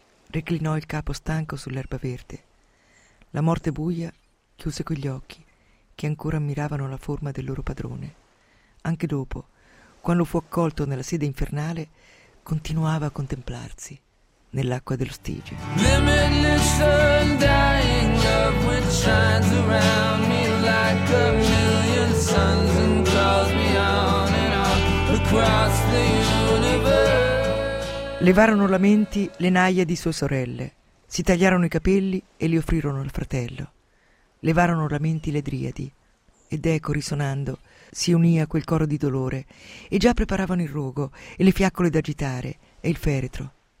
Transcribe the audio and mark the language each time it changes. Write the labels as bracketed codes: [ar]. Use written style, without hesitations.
[it] Reclinò il capo stanco sull'erba verde. La morte buia chiuse quegli occhi, che ancora ammiravano la forma del loro padrone. Anche dopo, quando fu accolto nella sede infernale, continuava a contemplarsi nell'acqua dello Stige. [en] Limitless and dying love which shines around me like a million suns and calls me on and on across the universe. [it] Levarono lamenti le naia di sue sorelle, si tagliarono i capelli e li offrirono al fratello. Levarono lamenti le driadi, ed Eco risonando si unì a quel coro di dolore, e già preparavano il rogo e le fiaccole da agitare e il feretro.